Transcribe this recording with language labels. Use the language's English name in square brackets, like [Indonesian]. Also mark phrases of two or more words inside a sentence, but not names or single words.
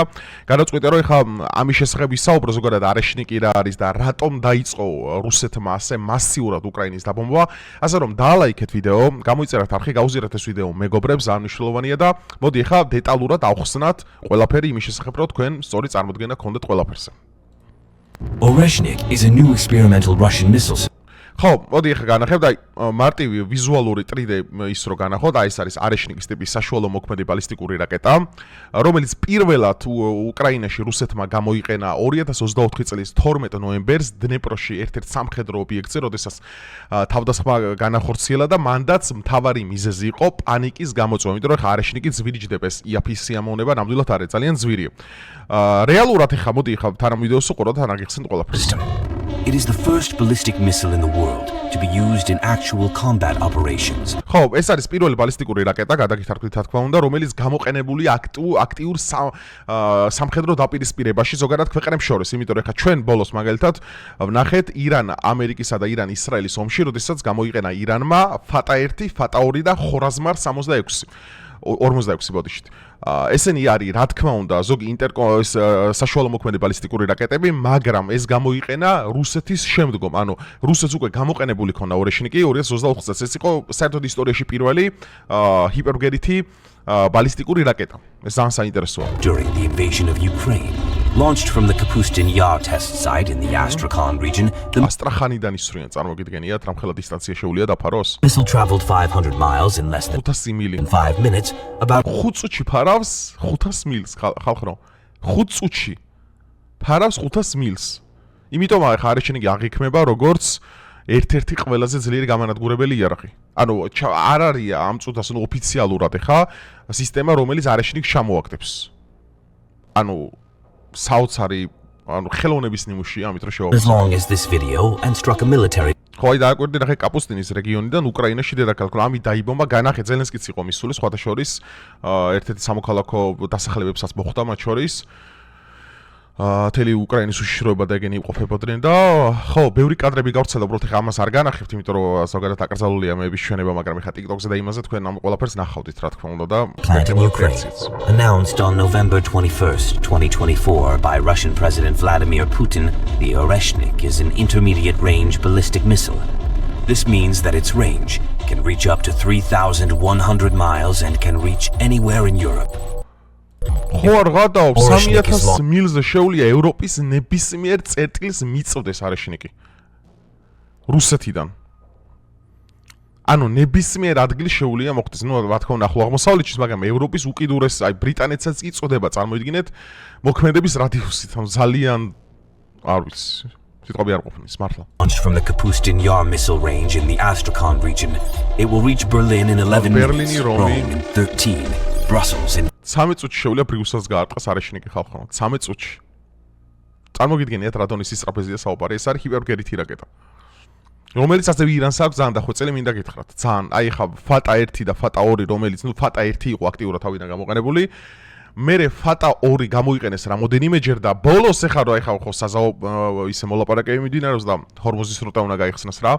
[Georgian] გადაწყვიტე რომ ეხლა ამის შესახებ ვისაუბრო ზოგადად არეშნიკი რა არის და რატომ დაიწყო რუსეთმა ასე მასიურად უკრაინის დაბომბვა, ასე რომ დაალაიქეთ ვიდეო, გამოიწერეთ არხი, გაუზიარეთ ეს ვიდეო მეგობრებს, ძალიან მნიშვნელოვანია და მოდი ეხლა დეტალურად ავხსნათ ყველაფერი იმის შესახებ, რომ თქვენ სწორი წარმოდგენა გქონდეთ ყველაფერზე. [English] Oreshnik is a new experimental Russian missile system. [Georgian] ხო, მოდი ახლა განახებთ აი მარტივი ვიზუალური 3D ის რო განახოთ, აი ეს არის არეშნიკის ტიპის საშუალო მოქმედი ბალისტიკური რაკეტა, რომელიც პირველად უკრაინაში რუსეთმა გამოიყენა 2024 წლის 12 ნოემბერს დნეპროში ერთ-ერთ სამხედრო ობიექტზე, როდესაც თავდასხმა განახორციელა და მანდაც მთავარი მიზეზი იყო პანიკის გამოწვევა, იმიტომ რომ ხა არეშნიკი ძვირიჯდებს იაფის სიამოვნება ნამდვილად არის ძალიან ძვირია. რეალურად ახლა მოდი ახლა თან ვიდეოს უყუროთ, თან აგიხსენთ ყველაფერს. [English] It is the first ballistic missile in the world to be used in actual combat operations. [Georgian] ხო, ეს არის პირველი ბალისტიკური რაკეტა, გადაგითარგმნით რა თქმა უნდა, რომელიც გამოყენებული აქტიურ სამხედრო დაპირისპირებაში ზოგადად ქვეყნებს შორის, იმიტომ რომ ხა ჩვენ ბოლოს მაგალითად ვნახეთ ირან, ამერიკისა და ირან ისრაელის ომში, როდესაც გამოიყენა ირანმა ფატა 1, ფატა 2 და ხორაზმარ 46 ბოდიშით. ესენი არის, რა თქმა უნდა, ზოგი საშუალო მოქმედი ბალისტიკური რაკეტები, მაგრამ ეს გამოიყენა რუსეთის შემდგომ. ანუ რუსეთს უკვე გამოყენებული ქონდა ორეშნიკი 2024 წელს. ეს იყო საერთოდ ისტორიაში პირველი ჰიპერგერითი ბალისტიკური რაკეტა. ეს ძალიან საინტერესოა. [English] During the invasion of Ukraine, launched from the Kapustin Yar test site in the Astrakhan region, the [Georgian] ასტრახანიდან ისვრიან, წარმოგიდგენიათ, რამხელა დისტანცია შეუძლია დაფაროს? [English] missile traveled 500 miles in less than [Georgian] 500 მილი. [English] 5 minutes, about [Georgian] 5 წუთში ფარავს 500 მილს, ხალხო. 5 წუთში ფარავს 500 მილს. იმიტომ ახლა არეშნიკი აღიქმება როგორც ერთ-ერთი ყველაზე ძლიერი გამანადგურებელი იარაღი. ანუ არ არის ამ წუთას ოფიციალურად ახლა სისტემა, რომელიც არეშნიკს ჩამოაგდებს. ანუ საოცარი, ანუ ხელოვნების ნიმუშია, ამით რომ [English] as long as this video and struck a military [Georgian] ხო, აი დააკვირდი ნახე კაპუსტინის რეგიონიდან უკრაინაში დედაქალაქ, რომ ამით დაიბომბა, განახე ზელენსკიც იყო მისული, სხვათა შორის ერთ-ერთი სამოქალაქო დასახელებებსაც მოხვდა მათ შორის. თელი უკრაინის უშიშროება და ეგენი იმყოფებოდნენ და ხო, ბევრი კადრები გავრცელდა, უბრალოდ ეხა ამას არ განახებთ, იმიტომ რომ ზოგადად აკრძალულია მეების ჩვენება, მაგრამ ეხა TikTok-ზე და იმაზე თქვენ ამ ყველაფერს ნახავდით, რა თქმა უნდა და [English] plant in Ukraine, announced on November 21st, 2024 by Russian President Vladimir Putin, the Oreshnik is an intermediate-range ballistic missile. This means that its range can reach up to 3,100 miles and can reach anywhere in Europe. [Georgian] ხო არ გადაობს 3000 მილზე შეუძლია ევროპის ნებისმიერ წერტილს მიწვდეს არეშნიკი რუსეთიდან. ანუ ნებისმიერ ადგილს შეუძლია მოხდეს. ნუ რა თქმა უნდა ახლო აღმოსავლეთში, მაგრამ ევროპის უკიდურეს, აი ბრიტანეთსაც კი წოდება, წარმოიდგინეთ მოქმედების რადიუსით, ანუ ძალიან არ ვიცი. სიტყვები არ ყოფნის მართლა. [English] Launched from the Kapustin Yar missile range in the Astrakhan region, it will reach Berlin in 11 minutes, Rome in 13, Brussels in [Georgian] 13 წუთში შეუძლია ბრიუსელს გაარტყას არეშნიკი ხალხო. 13 წუთში. წარმოგიდგენიათ რა დონის ისტრაფეზია საუბარი, ეს არის ჰიპერგერითი რაკეტა. რომელიც ასევე ირანს აქვს ძალიან დახვეწილი, მინდა გითხრათ. ძალიან, აი ხა ფატა 1 და ფატა 2, რომელიც ნუ ფატა 1 იყო აქტიურად თავიდან გამოყენებული. მერე ფატა 2 გამოიყენეს რამოდენიმეჯერ და ბოლოს ეხა რა ეხა ხო საზაო ისე მოლაპარაკებები მიმდინარეობს და ჰორმუზის რუტა უნდა გაიხსნას რა.